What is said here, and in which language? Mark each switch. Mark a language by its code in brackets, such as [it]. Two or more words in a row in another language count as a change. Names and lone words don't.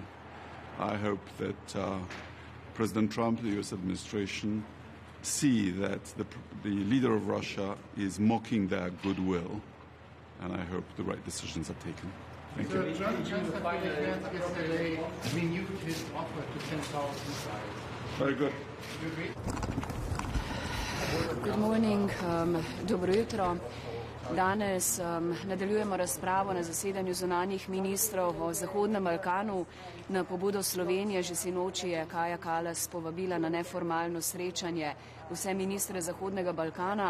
[en] I hope that President Trump, the US administration, see that the leader of Russia is mocking their goodwill, and I hope the right decisions are taken. Thank you. Trump yesterday renewed his offer to send Taurus missiles. Very good. Good morning, [sl] dobro jutro. Danes nadaljujemo razpravo na zasedanju zunanjih ministrov o Zahodnem Balkanu. Na pobudo Slovenije že sinoči je Kaja Kallas povabila na neformalno srečanje vse ministre Zahodnega Balkana.